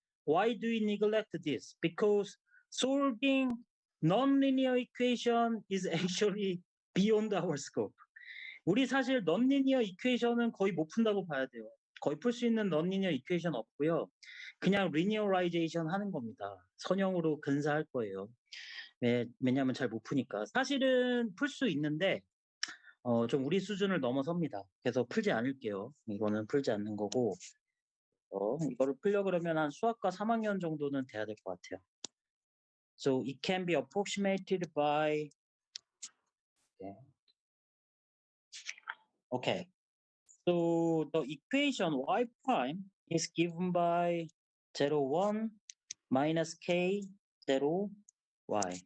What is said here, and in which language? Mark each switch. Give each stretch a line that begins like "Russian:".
English: Why do we neglect this? Because solving nonlinear equation is actually beyond our scope.
Korean: 우리 사실 nonlinear equation은 거의 못 푼다고 봐야 돼요. 거의 풀 수 있는 nonlinear equation 없고요. 그냥 linearization 하는 겁니다. 선형으로 근사할 거예요. 왜냐하면 잘 못 푸니까. 사실은 풀 수 있는데 좀 우리 수준을 넘어섭니다. 그래서 풀지 않을게요. 이거는 풀지 않는 거고 이거를 풀려 그러면 한 수학과 3학년 정도는 돼야 될 것 같아요.
English: So it can be approximated by okay. So the equation y prime is given by 0, 1 minus k 0 y.